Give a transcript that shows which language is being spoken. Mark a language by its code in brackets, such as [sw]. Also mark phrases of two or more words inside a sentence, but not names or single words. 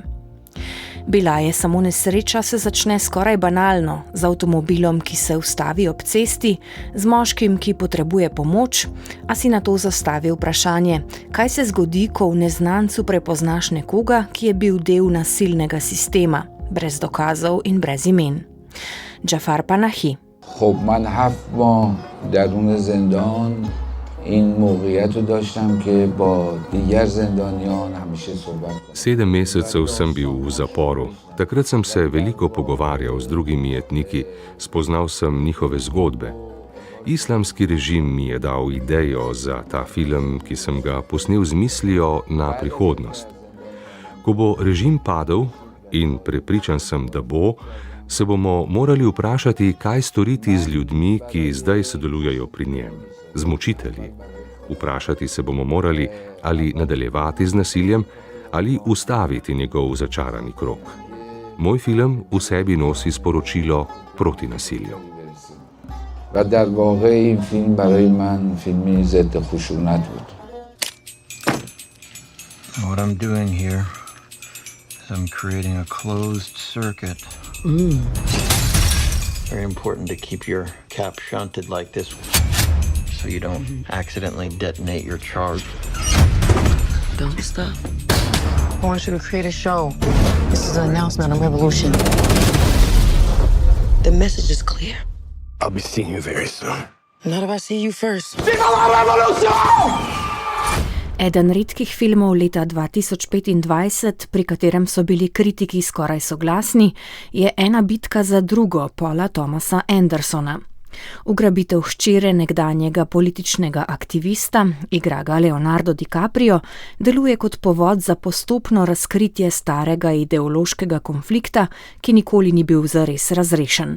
[sl] Bila je samo nesreča se začne skoraj banalno, z avtomobilom, ki se ustavi ob cesti, z moškim, ki potrebuje pomoč, a si nato zastavi vprašanje, kaj se zgodi, ko v neznancu prepoznaš nekoga, ki je bil del nasilnega sistema, brez dokazov in brez imen. Džafar Panahi. [fa] من 7 ماه درون زندان این موقعیت رو داشتم که با دیگر زندانیان همیشه صحبت کنم. [sl] 7 mesecev sem bil v zaporu. Takrat sem se veliko pogovarjal z drugimi etniki, spoznal sem njihove zgodbe. Islamski režim mi je dal idejo za ta film, ki sem ga posnel z mislijo na prihodnost. Ko bo režim padel, in prepričan sem, da bo, se bomo morali vprašati, kaj storiti z ljudmi, ki zdaj sodelujejo pri njem. Z mučitelji. Vprašati se bomo morali, ali nadaljevati z nasiljem, ali ustaviti njegov začarani krog. Moj film v sebi nosi sporočilo proti nasilju. [fa] و در واقع این فیلم برای من فیلمی ضد خشونت بود. [en] What I'm doing here is I'm creating a closed circuit. Very important to keep your cap shunted like this so you don't accidentally detonate your charge. Don't stop. I want you to create a show. This is an announcement of revolution. The message is clear. I'll be seeing you very soon. Not if I see you first. [sl] Eden redkih filmov leta 2025, pri katerem so bili kritiki skoraj soglasni, je Ena bitka za drugo Paula Thomasa Andersona. Ugrabitev hčere nekdanjega političnega aktivista, igra ga Leonardo DiCaprio, deluje kot povod za postopno razkritje starega ideološkega konflikta, ki nikoli ni bil zares razrešen.